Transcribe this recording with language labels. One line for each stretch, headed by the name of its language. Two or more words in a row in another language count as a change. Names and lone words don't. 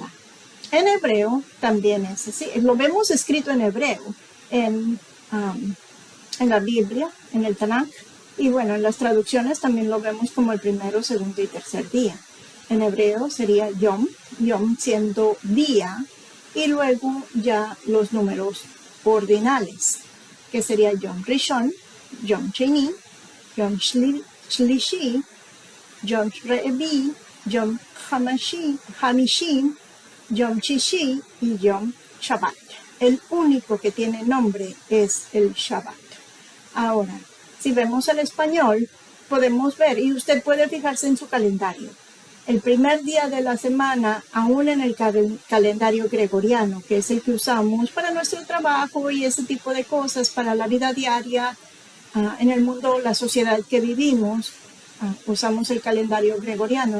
Spanish: En hebreo también es así. Lo vemos escrito en hebreo, en la Biblia, en el Tanakh, y bueno, en las traducciones también lo vemos como el primero, segundo y tercer día. En hebreo sería Yom, Yom siendo día, y luego ya los números ordinales, que sería
Hebrew: יום ראשון, יום שני, יום שלישי, יום רביעי, יום חמישי, יום שישי
Spanish: y
Hebrew: יום שבת.
Spanish: El único que tiene nombre es el Shabbat. Ahora, si vemos el español, podemos ver, y usted puede fijarse en su calendario, el primer día de la semana, aún en el calendario gregoriano, que es el que usamos para nuestro trabajo y ese tipo de cosas, para la vida diaria, en el mundo, la sociedad que vivimos, usamos el calendario gregoriano.